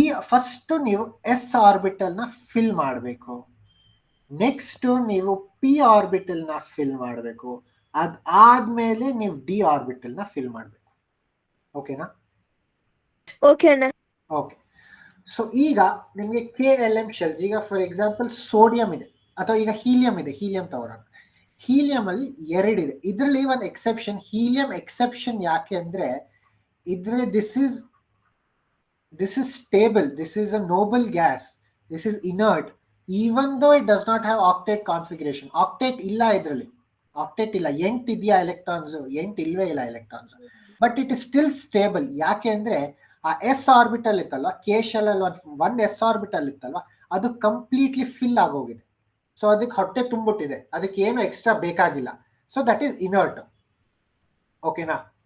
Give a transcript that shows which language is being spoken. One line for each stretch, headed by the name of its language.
Kannada: First ನೀವು S orbital ನ fill ಮಾಡಬೇಕು, ನೆಕ್ಸ್ಟ್ ನೀವು ಪಿ ಆರ್ಬಿಟಲ್ ನ ಫಿಲ್ ಮಾಡಬೇಕು, ಅದಾದ್ಮೇಲೆ ನೀವು ಡಿ ಆರ್ಬಿಟಲ್ ನ ಫಿಲ್ ಮಾಡಬೇಕು. ಓಕೆನಾ? ಓಕೆ. ಸೊ ಈಗ ನಿಮಗೆ ಕೆ ಎಲ್ ಎಂ ಶೆಲ್ಸ್, ಈಗ ಫಾರ್ ಎಕ್ಸಾಂಪಲ್ ಸೋಡಿಯಂ ಇದೆ ಅಥವಾ ಈಗ ಹೀಲಿಯಂ ಇದೆ, ಹೀಲಿಯಂ ತಗೊಳ್ಳೋಣ. ಹೀಲಿಯಂ ಅಲ್ಲಿ 2 ಇದೆ. ಇದರಲ್ಲಿ ಒಂದು ಎಕ್ಸೆಪ್ಷನ್, ಹೀಲಿಯಂ ಎಕ್ಸೆಪ್ಷನ್ ಯಾಕೆ ಅಂದ್ರೆ ಇದರಲ್ಲಿ
English: this is stable, this is a noble gas, this is inert, even though it does not have octet configuration.
Kannada: Octet ಇಲ್ಲ ಇದರಲ್ಲಿ, octet ಇಲ್ಲ, 8 ಇದೆಯಾ ಎಲೆಕ್ಟ್ರಾನ್ಸ್? 8 ಇಲ್ವೇ ಇಲ್ಲ electrons,
English: But it is still stable.
Kannada: ಯಾಕೆ ಅಂದ್ರೆ ಆ ಎಸ್ ಆರ್ಬಿಟಲ್ ಇತ್ತಲ್ವಾ, ಕೆ ಶೆಲ್ ಅಲ್ಲಿ ಒಂದು ಎಸ್ ಆರ್ಬಿಟಲ್ ಇತ್ತಲ್ವಾ, ಅದು ಕಂಪ್ಲೀಟ್ಲಿ ಫಿಲ್ ಆಗೋಗಿದೆ. ಸೊ ಅದಕ್ಕೆ ಹೊಟ್ಟೆ ತುಂಬಿಟ್ಟಿದೆ, ಅದಕ್ಕೆ ಏನು ಎಕ್ಸ್ಟ್ರಾ ಬೇಕಾಗಿಲ್ಲ.
English: So that is inert.
Kannada: ಓಕೆನಾ?